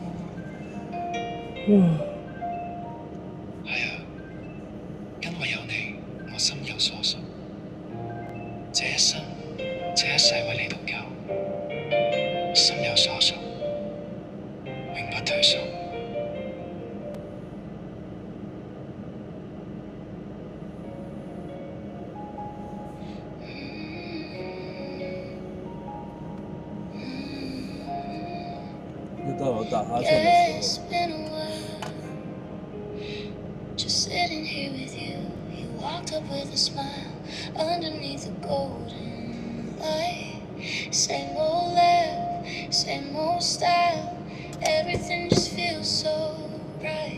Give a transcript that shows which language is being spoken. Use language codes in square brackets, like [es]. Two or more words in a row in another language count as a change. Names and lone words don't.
[zh] 係啊，因為有你，我心有所屬，這一生，這一世為你獨有，心有所屬，永不退縮。又到了打哈欠 [en] Yeah, [zh] 的 [en] it's [zh] 时候。 [en] been a while. Just sitting here with you. You walked up with a smile underneath the golden light. Same old laugh, same old style. Everything just feels so right.